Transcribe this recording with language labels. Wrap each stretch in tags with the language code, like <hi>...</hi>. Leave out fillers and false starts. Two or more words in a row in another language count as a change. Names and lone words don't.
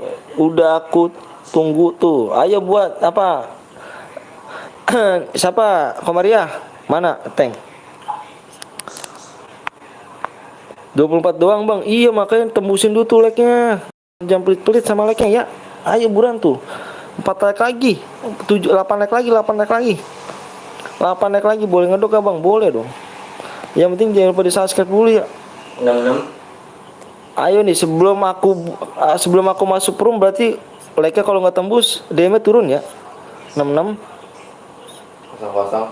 <id>Udah aku tunggu tuh. Ayo buat apa? Siapa? Komariah? Mana? Tank. 24 doang bang. Iya makanya tembusin dulu tuh like-nya. Jangan pelit-pelit sama like-nya ya. Ayo buruan tuh. 4 like lagi, 8 like lagi, 8 like lagi, 8 like lagi. Boleh ngedok gak bang? Boleh dong. Yang penting jangan lupa di subscribe dulu ya. 66. Ayo nih, sebelum aku masuk room, berarti like-nya kalau nggak tembus DM-nya turun ya. 66 00</id>